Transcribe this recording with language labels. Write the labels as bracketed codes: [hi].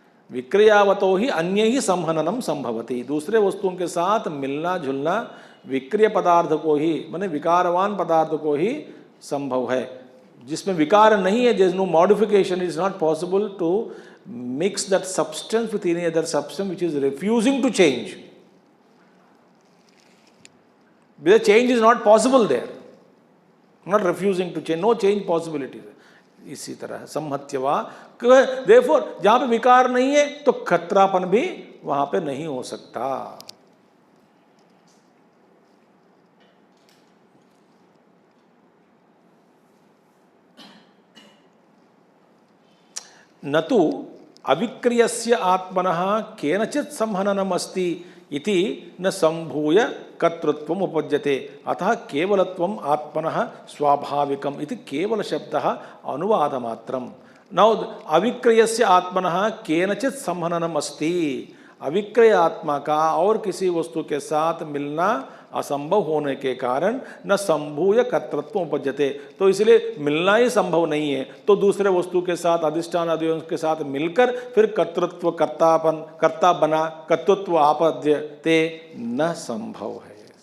[sa] विक्रियावतो ही अन्य ही संहननम संभवती, [hi] दूसरे वस्तुओं के साथ मिलना जुलना विक्रिय पदार्थ को ही, माने विकारवान पदार्थ को ही संभव है। जिसमें विकार नहीं है, [en] There is no modification, it is not possible to mix that substance with any other substance which is refusing to change. The change is not possible there, not refusing to change, no change possibility। [hi] इसी तरह सम्मत्यवा, therefore जहाँ पे विकार नहीं है तो खतरापन भी वहाँ पे नहीं हो सकता। [sa] न तु अविक्रियस्य आत्मनः केनचित् संहननम् अस्ति इति न संभूय कर्तृत्वम् उपपद्यते, अतः केवलत्वम् आत्मनः स्वाभाविकम् इति केवल शब्दः अनुवादमात्रम्। नौ अविक्रियस्य आत्मनः केनचित् संहननम् अस्ति, [hi] अविक्रय आत्मा का और किसी वस्तु के साथ मिलना असंभव होने के कारण [sa] न संभूय कर्तृत्व उपपद्यते, [hi] तो इसलिए मिलना ही संभव नहीं है, तो दूसरे वस्तु के साथ अधिष्ठान आदियों के साथ मिलकर फिर कर्तृत्व कर्तापन कर्ता बना कर्तृत्व आपद्यते न संभव है।